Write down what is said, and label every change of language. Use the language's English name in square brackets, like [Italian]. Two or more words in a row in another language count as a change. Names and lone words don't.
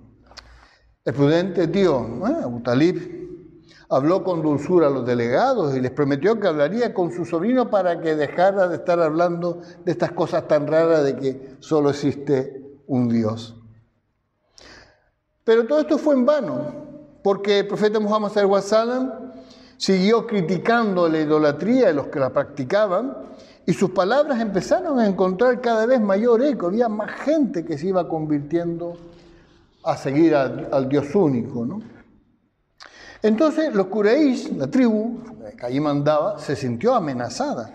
[Spanish] El prudente tío, Abu Talib, habló con dulzura a los delegados y les prometió que hablaría con su sobrino para que dejara de estar hablando de estas cosas tan raras de que solo existe un Dios. Pero todo esto fue en vano, porque el profeta Muhammad [Arabic] صلى الله عليه وسلم [Spanish] siguió criticando la idolatría de los que la practicaban, y sus palabras empezaron a encontrar cada vez mayor eco. Había más gente que se iba convirtiendo a seguir al Dios único, ¿no? Entonces los Quraysh, la tribu que allí mandaba, se sintió amenazada.